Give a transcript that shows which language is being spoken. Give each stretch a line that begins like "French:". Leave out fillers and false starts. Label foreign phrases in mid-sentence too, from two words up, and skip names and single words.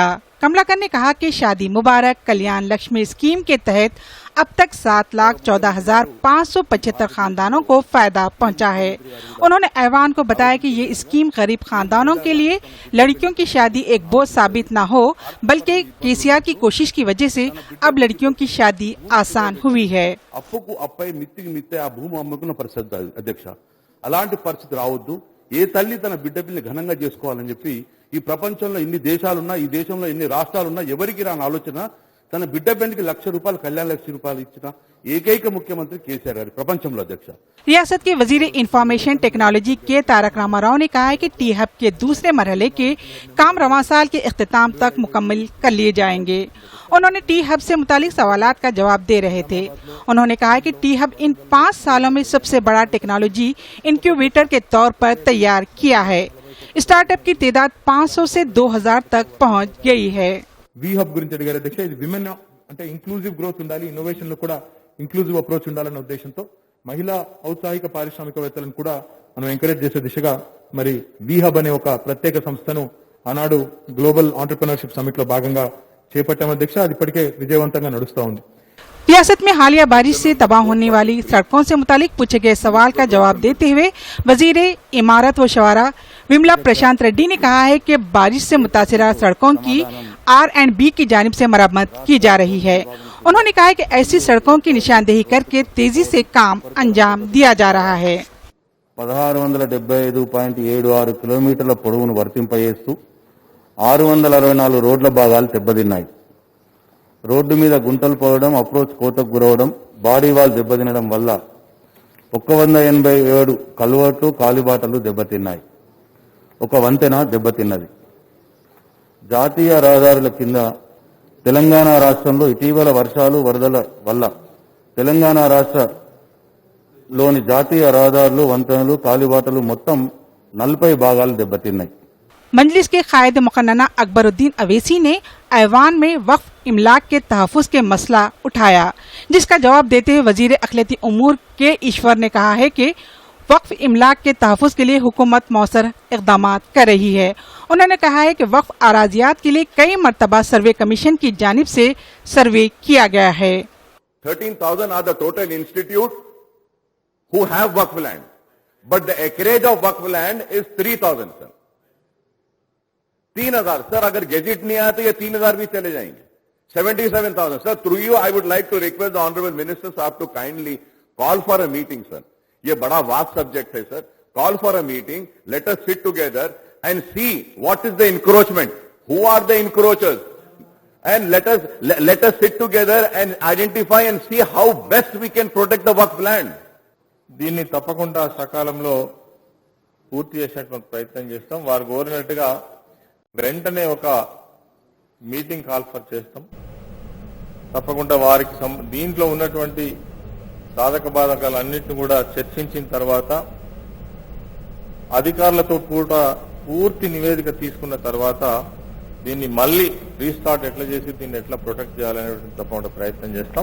Urdu: کملاکر نے کہا کہ شادی مبارک کلیان لکشمی اسکیم کے تحت اب تک 7,14,575 خاندانوں کو فائدہ پہنچا ہے. انہوں نے ایوان کو بتایا کہ یہ اسکیم غریب خاندانوں کے لیے لڑکیوں کی شادی ایک بوجھ ثابت نہ ہو، بلکہ کے سی آر کی کوشش کی وجہ سے اب لڑکیوں کی شادی آسان ہوئی ہے.
Telugu: అలాంటి పరిస్థితి రావద్దు. ఏ తల్లి తన బిడ్డ పిల్లని ఘనంగా చేసుకోవాలని చెప్పి ఈ ప్రపంచంలో ఇన్ని దేశాలున్నా, ఈ దేశంలో ఇన్ని రాష్ట్రాలున్నా ఎవరికి రాని ఆలోచన తన బిడ్డ పెళ్లికి ₹1,00,000 కళ్యాణ లక్ష్మి రూపాయలు ఇచ్చిన ఏకైక ముఖ్యమంత్రి కేసీఆర్ గారు ప్రపంచంలో అధ్యక్ష।
Urdu: ریاست کے وزیر
English: information technology
Urdu: کے تارک راما راؤ نے کہا ہے کہ ٹی ہب کے دوسرے مرحلے کے کام رواں سال کے اختتام تک مکمل کر لیے جائیں گے. انہوں نے ٹی ہب سے متعلق سوالات کا جواب دے رہے تھے. انہوں نے کہا کہ ٹی ہب ان 5 سالوں میں سب سے بڑا
English: technology incubator
Urdu: کے طور پر تیار کیا ہے. اسٹارٹ اپ کی تعداد 500 سے 2000 تک پہنچ گئی ہے.
Telugu: वी हब గురించి అడిగారు అధ్యక్ష। ఇది విమెన్ అంటే
English: inclusive growth
Telugu: ఉండాలి, ఇన్నోవేషన్ లో కూడా
English: inclusive approach
Telugu: ఉండాలన్న ఉద్దేశంతో మహిళా ఔత్సాహిక పారిశ్రామికవేత్తలను కూడా మనం ఎంకరేజ్ చేసే దిశగా మరి బీహబ్ అనే ఒక ప్రత్యేక సంస్థను ఆనాడు గ్లోబల్ ఆంటర్‌ప్రెన్యూర్‌షిప్ సమిట్ లో భాగంగా చేపట్టాం అధ్యక్ష. అది ఇప్పటికే విజయవంతంగా నడుస్తా ఉంది.
Urdu: ریاست میں حالیہ بارش سے تباہ ہونے والی سڑکوں سے متعلق پوچھے گئے سوال کا جواب دیتے ہوئے وزیر عمارات و شوارع وملا پرشانت ریڈی نے کہا ہے کہ بارش سے متاثرہ سڑکوں کی R&B کی جانب سے مرمت کی جا رہی ہے. انہوں نے کہا ہے کہ ایسی سڑکوں کی نشاندہی کرکے تیزی سے کام انجام دیا جا رہا ہے.
Telugu: 1675.76 కిలోమీటర్ల పొడవును వర్తింపజేస్తూ 664 రోడ్ల భాగాలు దెబ్బతిన్నాయి. రోడ్డు మీద గుంటలు పోవడం, అప్రోచ్ కోతకు గురవడం,
English: body wall
Telugu: దెబ్బతినడం వల్ల 187 కల్వర్ట్లు, కాలిబాటలు దెబ్బతిన్నాయి. ఒక వంతెన దెబ్బతిన్నది. జాతీయ రహదారుల కింద తెలంగాణ రాష్ట్రంలో ఇటీవల వర్షాలు, వరదల వల్ల తెలంగాణ రాష్ట్రంలోని జాతీయ రహదారులు, వంతెనలు, కాలిబాటలు మొత్తం 40 భాగాలు దెబ్బతిన్నాయి.
Urdu: مجلس کے قائد مقننہ اکبر الدین اویسی نے ایوان میں وقف املاک کے تحفظ کے مسئلہ اٹھایا، جس کا جواب دیتے ہوئے وزیر اقلیتی امور کے ایشور نے کہا ہے کہ وقف املاک کے تحفظ کے لیے حکومت موثر اقدامات کر رہی ہے. انہوں نے کہا ہے کہ وقف اراضیات کے لیے کئی مرتبہ
English: survey commission
Urdu: کی جانب سے سروے کیا گیا ہے.
English: 13,000 are the total institute who have waqf land, but the acreage of waqf land is 3,000 sir.
Urdu: 3,000 سر، اگر گزٹ نہیں آیا تو یہ 3,000 بھی چلے جائیں گے. 77,000 सर.
English: through you I would like to request the honorable minister साहब to kindly call for a meeting sir.
Urdu: یہ بڑا
English: vast subject
Urdu: ہے سر.
English: call for a meeting, let us sit together and see what is the encroachment, who are the encroachers, and let us sit together and identify and see how best we can protect the waqf land.
Telugu: దీన్ని తప్పకుండా సకాలంలో పూర్తి చేసేటువంటి ప్రయత్నం చేస్తాం. వారు కోరినట్టుగా వెంటనే ఒక
English: meeting call for
Telugu: చేస్తాం. తప్పకుండా వారికి దీంట్లో ఉన్నటువంటి సాధక బాధకాలన్నింటినీ కూడా చర్చించిన తర్వాత అధికారులతో కూడా పూర్తి నివేదిక తీసుకున్న తర్వాత దీన్ని మళ్ళీ రీస్టార్ట్ ఎట్లా చేసి దీన్ని ఎట్లా ప్రొటెక్ట్ చేయాలనేటువంటి తప్పకుండా ప్రయత్నం చేస్తాం.